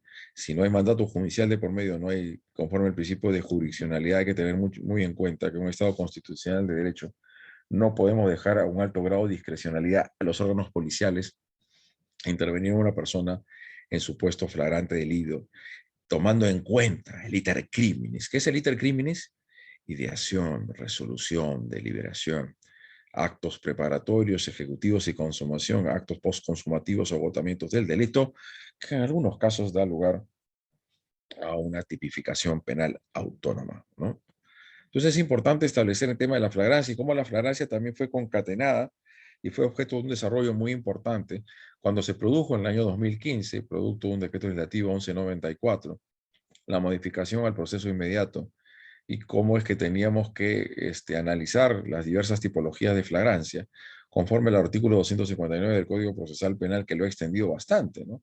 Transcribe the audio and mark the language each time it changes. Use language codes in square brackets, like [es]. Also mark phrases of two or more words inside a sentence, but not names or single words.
[es] Si no hay mandato judicial de por medio, no hay, conforme al principio de jurisdiccionalidad, hay que tener muy en cuenta que en un Estado constitucional de derecho no podemos dejar a un alto grado de discrecionalidad a los órganos policiales a intervenir en una persona en supuesto flagrante delito, tomando en cuenta el [la] iter criminis. [es] ¿Qué es el [la] iter criminis? [es] Ideación, resolución, deliberación, actos preparatorios, ejecutivos y consumación, actos postconsumativos o agotamientos del delito, que en algunos casos da lugar a una tipificación penal autónoma, ¿no? Entonces es importante establecer el tema de la flagrancia y cómo la flagrancia también fue concatenada y fue objeto de un desarrollo muy importante cuando se produjo en el año 2015, producto de un decreto legislativo 1194, la modificación al proceso inmediato y cómo es que teníamos que analizar las diversas tipologías de flagrancia conforme al artículo 259 del Código Procesal Penal, que lo ha extendido bastante, ¿no?